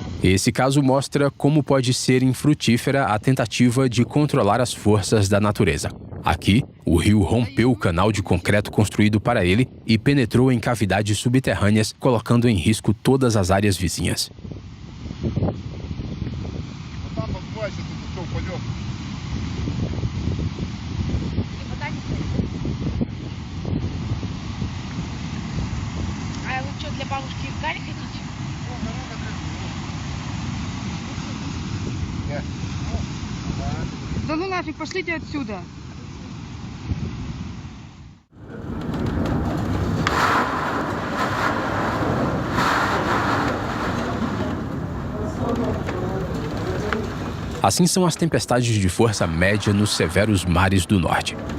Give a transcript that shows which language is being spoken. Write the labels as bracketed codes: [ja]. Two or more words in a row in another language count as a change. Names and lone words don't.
[pt] Esse caso mostra como pode ser infrutífera a tentativa de controlar as forças da natureza. Aqui, o rio rompeu o canal de concreto construído para ele e penetrou em cavidades subterrâneas, colocando em risco todas as áreas vizinhas. [ru] А вы что, для бабушки в Гарри хотите? Да ну нафиг, пошлите отсюда. [pt] Assim são as tempestades de força média nos severos mares do norte.